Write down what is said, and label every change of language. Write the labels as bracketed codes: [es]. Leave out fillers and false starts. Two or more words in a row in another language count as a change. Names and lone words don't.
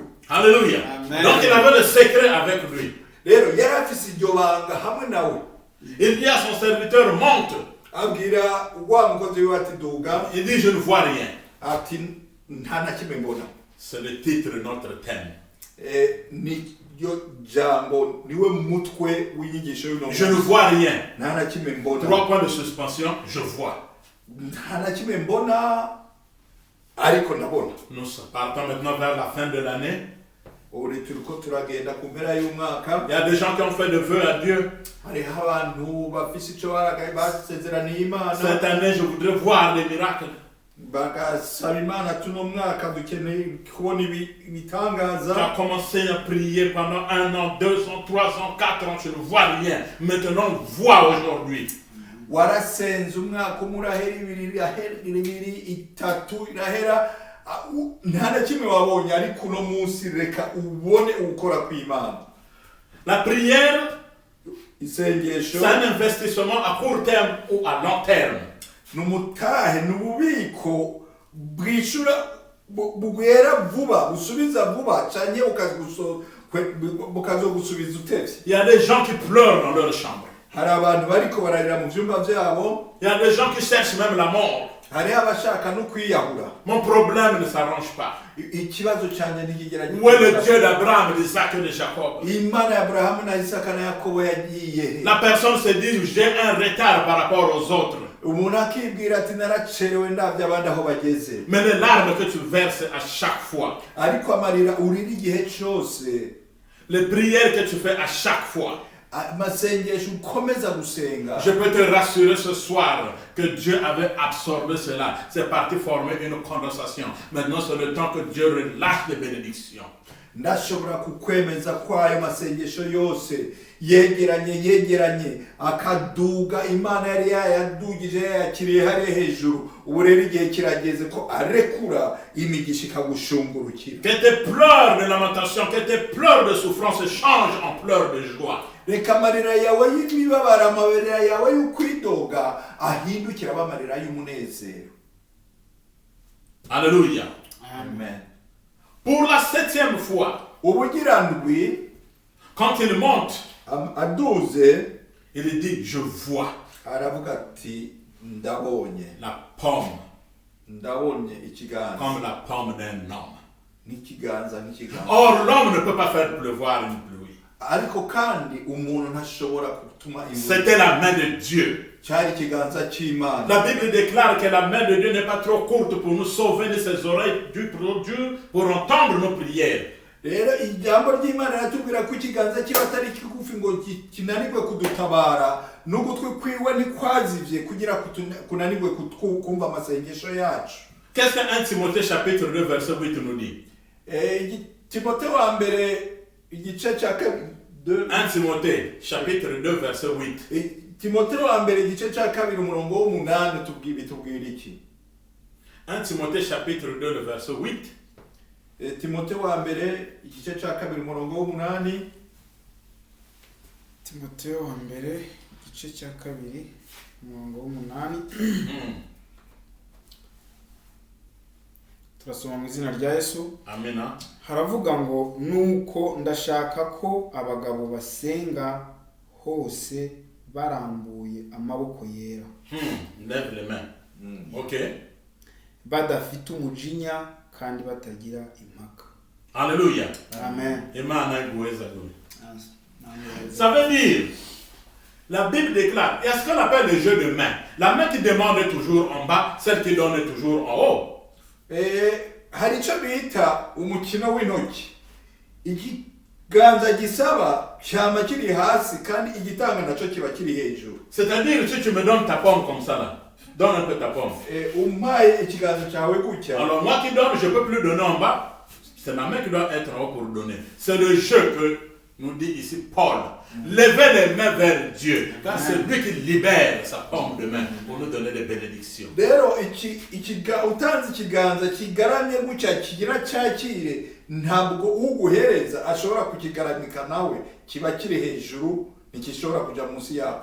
[fr] Alléluia. Donc il avait le secret avec lui. [rn] Rero yari afise iryo banga hamwe nawe. [fr] Il dit à son serviteur, monte. [rn] Abwira wa mukozi we ati duga. [fr] Il dit, je ne vois rien. [rn] Ati nta na kimwe mbona. [fr] C'est le titre de notre thème. [rn] Ni yo jambo niwe mutwe w'inyigisho y'uno. [fr] Je ne vois rien. [rn] Nta na kimwe mbona. [fr] 3 points de suspension, je vois. [rn] Nta na kimwe mbona ariko ndabona. [fr] Nous partons maintenant vers la fin de l'année. [rn] Uri turiko turagenda ku mpera y'umwaka. [fr] Il y a des gens qui ont fait des vœux à Dieu. [rn] Hariho abantu bafise ico baragaye basezeraniye Imana. [fr] Cette année, je voudrais voir des miracles. [rn] Bagasaba Imana tuno mwaka dukeneye kubona ibitangaza. [fr] Tu as commencé à prier pendant 1 an, 2 ans, 3 ans, 4 ans, je ne vois rien. Maintenant, vois aujourd'hui. [rn] warasenze umwaka umwe urahera, ibiri itatu irahera, nta na kimwe wabonye, ariko uno munsi reka ubone ukora kw'Imana. [fr] La prière, [rn] Isengesho [fr] c'est un investissement à court terme ou à long terme. [rn] n'umutahe n'ububiko bwishura bugwera vuba, busubiza vuba cyane bukazogusubiza utevye. [fr] Il y a des gens qui pleurent dans leur chambre. [rn] Hari abantu bariko bararira mu vyumba vyabo. [fr] Il y a des gens qui cherchent même la mort. [rn] Hari abashaka no kwiyahura. [fr] Mon problème ne s'arrange pas. [rn] Ikibazo cyane n'ikigerageza. [fr] Où est le Dieu d'Abraham, d'Isaac et de Jacob? [rn] Imana ya Abrahamu na Isaka na Yakobo yagiye. [fr] La personne se dit, j'ai un retard par rapport aux autres. [rn] Umuntu akibwira ati naracerewe ndavye abandi aho bageze. [fr] Mais les larmes que tu verses à chaque fois, [rn] Ariko amarira urira igihe cyose. [fr] les prières que tu fais à chaque fois, [rn] Amasengesho ukomeza gusenga. [fr] je peux te rassurer ce soir que Dieu avait absorbé cela. C'est parti former une condensation. Maintenant, c'est le temps que Dieu relâche les bénédictions. [rn] Ndashobora kukwemeza ko ayo masengesho yose yegeranye akaduga Imana yari yadugije yakiriye hariya hejuru. Ubu rero igihe kirageze ko arekura imigisha ikagushungurukira. [fr] Que tes pleurs de lamentation, que tes pleurs de souffrance changent en pleurs de joie. [rn] Reka amarira yawe y'imibabaro, amarira yawe y'ukwidoga ahindukira amarira y'umunezero. [fr] Alléluia. Amen. Pour la 7e fois, [rn] Ubugira ndwi [fr] quand il monte, [rn] aduze [fr] il dit, je vois [rn] aravuga ati ndabonye ikiganza [fr] comme la pomme d'un homme. [rn] n'ikiganza. [fr] Or, l'homme ne peut pas faire pleuvoir une pluie. [rn] Ariko kandi umuntu ntashobora gutuma [fr] C'était la main de Dieu. [rn] cyari ikiganza cy'Imana. [fr] La Bible déclare que la main de Dieu n'est pas trop courte pour nous sauver de ses oreilles pour entendre nos prières. [rn] Rero ijambo ry'Imana ratubwira ko ikiganza kiba atari kigufi ngo kinanirwe kudutabara, n'ugutwi kwiwe ntikwazivye kugira kunanirwe kumva amasengesho yacu. [fr] Qu'est-ce que 1 Timothée chapitre 2 verset 8 nous dit? [rn] Timothée wa mbere igice cya [fr] 1 Timothée chapitre 2 verset 8. [rn] Timothée wa mbere igice cya 2 umurongo w'8 tubwira iki? [fr] 1 Timothée chapitre 2 le verset 8. [rn] Timothée wa mbere igice cya 2 umurongo w'8. Timothée wa mbere igice cya 2 umurongo w'8. Turasoma mu izina rya Yesu. Amina. Haravuga ngo nuko ndashaka ko abagabo basenga hose barambuye amaboko yera. [fr] Lève les mains. OK. [rn] Badafite umujinya kandi batagira impaka. Alléluia. Amen. Imana igweza gwe. [fr] Ça veut dire, la Bible déclare, il y a ce qu'on appelle le jeu de main. La main qui demande toujours en bas, celle qui donne toujours en haut. [rn] Hari icyo bita umukino w'intoki. Ikiganza gisaba cyama kiri hasi kandi igitanga naco kiba kiri hejuru. [fr] C'est-à-dire, si tu me donnes ta pomme comme ça là, donne un peu ta pomme. [rn] Umpaye ikiganza cyawe gutya. [fr] Alors moi qui donne, je ne peux plus donner en bas. C'est ma main qui doit être en haut pour donner. C'est le jeu que nous dit ici Paul. Levez les mains vers Dieu, car c'est lui qui libère sa pomme de main pour nous donner des bénédictions. [rn] Rero utanze ikiganza kigaramye gutya kigira cyakire, ntabwo uguhereza ashobora kukigaramika nawe, kiba kiri hejuru nikishobora kuja munsi yawe.